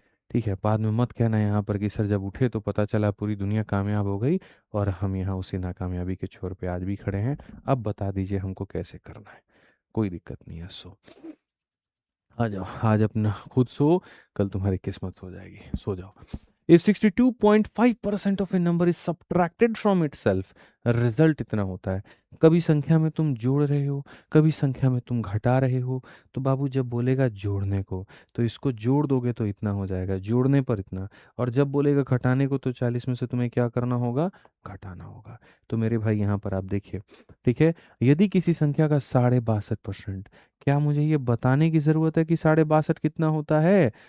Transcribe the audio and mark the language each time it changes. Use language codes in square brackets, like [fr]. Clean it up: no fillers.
[hi] ठीक है, बाद में मत कहना यहाँ पर कि सर जब उठे तो पता चला पूरी दुनिया कामयाब हो गई, और हम यहाँ उसी नाकामयाबी के छोर पे आज भी खड़े हैं। अब बता दीजिए हमको कैसे करना है। कोई दिक्कत नहीं है, सो आ जाओ, आज अपना खुद सो, कल तुम्हारी किस्मत हो जाएगी, सो जाओ। [en] If 62.5% of a number is subtracted from itself, [hi] result इतना होता है। कभी संख्या में तुम जोड़ रहे हो, कभी संख्या में तुम घटा रहे हो, तो बाबू जब बोलेगा जोड़ने को, तो इसको जोड़ दोगे तो इतना हो जाएगा, जोड़ने पर इतना। और जब बोलेगा घटाने को, तो 40 में से तुम्हें क्या करना होगा, घटाना होगा। तो मेरे भाई यहाँ पर आप देखिए, ठीक है। यदि किसी संख्या का 62.5%, क्या मुझे ये बताने की ज़रूरत है कि 62.5 कितना होता है?